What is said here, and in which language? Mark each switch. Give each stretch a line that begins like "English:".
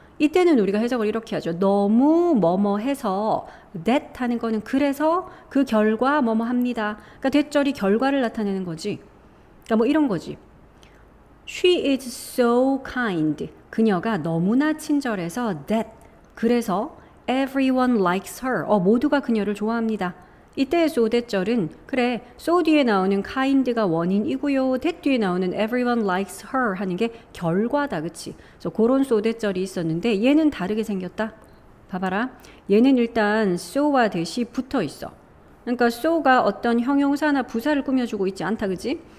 Korean: 이때는 우리가 해석을 이렇게 하죠. 너무 뭐뭐 해서 that 하는 거는 그래서 그 결과 뭐뭐 합니다. 그러니까 대절이 결과를 나타내는 거지. 그러니까 뭐 이런 거지.
English: She is so kind.
Korean: 그녀가 너무나 친절해서 that. 그래서
English: everyone likes her.
Korean: 모두가 그녀를 좋아합니다. 이때의 so that절은 그래 so 뒤에 나오는 kind가 원인이고요. that 뒤에 나오는
English: everyone likes her
Korean: 하는 게 결과다. 그치? 그래서 그런 so that절이 있었는데 얘는 다르게 생겼다. 봐봐라. 얘는 일단 so와 that이 붙어 있어. 그러니까 so가 어떤 형용사나 부사를 꾸며주고 있지 않다. 그치?